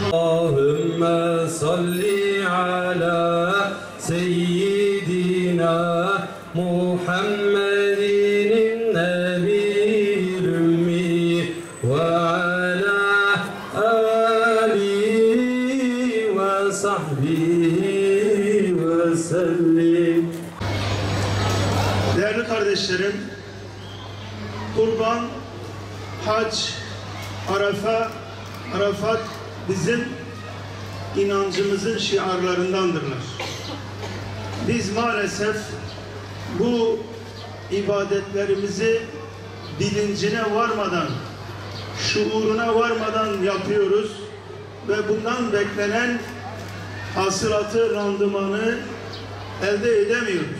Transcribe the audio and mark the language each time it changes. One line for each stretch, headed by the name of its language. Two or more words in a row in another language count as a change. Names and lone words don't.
Arabic: اللهم صل على سيدنا محمد النبي الأمي وعلى آله وصحبه وسلم.
Turkish: Değerli kardeşlerim, Kurban, Hac, Arafat bizim inancımızın şiarlarındandırlar. Biz maalesef bu ibadetlerimizi bilincine varmadan, şuuruna varmadan yapıyoruz ve bundan beklenen hasılatı, randımanı elde edemiyoruz.